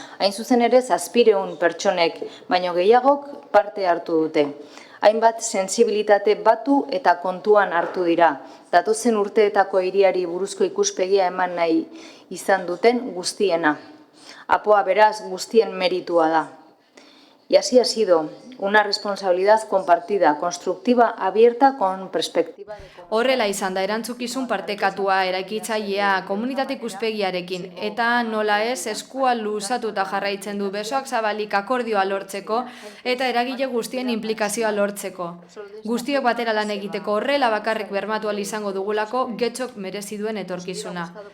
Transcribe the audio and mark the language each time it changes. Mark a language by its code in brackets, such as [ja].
[eu] Hain zuzen ere 700 pertsonek, baino gehiagok parte hartu dute. Hainbat sentsibilitate batu eta kontuan hartu dira. Datozen urteetako hiriari buruzko ikuspegia eman nahi izan duten guztiena. APOa beraz guztien meritua da. [es] Y así ha sido una responsabilidad compartida, constructiva, abierta, con perspectiva de... [eu] Horrela izan da erantzukizun partekatua, eraikitzailea, komunitate ikuspegiarekin, eta nola ez eskua luzatuta jarraitzen du besoak zabalik akordioa lortzeko eta eragile guztien implikazioa lortzeko. Guztiok batera lan egiteko horrela bakarrik bermatu ahal izango dugulako Getxok merezi duen etorkizuna.